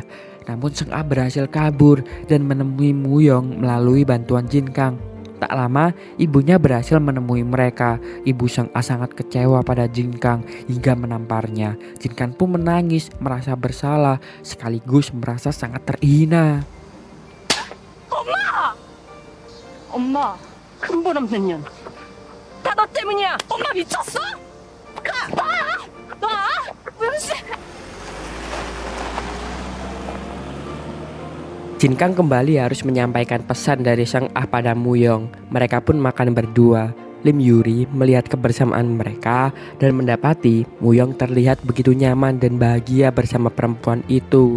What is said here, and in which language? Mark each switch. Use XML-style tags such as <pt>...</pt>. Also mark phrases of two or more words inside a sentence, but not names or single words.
<id>Namun Sang Ah berhasil kabur dan menemui Woo-yong melalui bantuan Jin-kang. Tak lama, ibunya berhasil menemui mereka. Ibu Sang Ah sangat kecewa pada Jin-kang hingga menamparnya. Jin-kang pun menangis, merasa bersalah, sekaligus merasa sangat terhina.</id> <ko>엄마, 근본 없는 년. 다 너 때문이야. 엄마 미쳤어? 가! 놔! 무영씨!</ko> <id>Jin-kang kembali harus menyampaikan pesan dari Sang Ah pada Muyong. Mereka pun makan berdua. Lim Yuri melihat kebersamaan mereka dan mendapati Muyong terlihat begitu nyaman dan bahagia bersama perempuan itu.</id>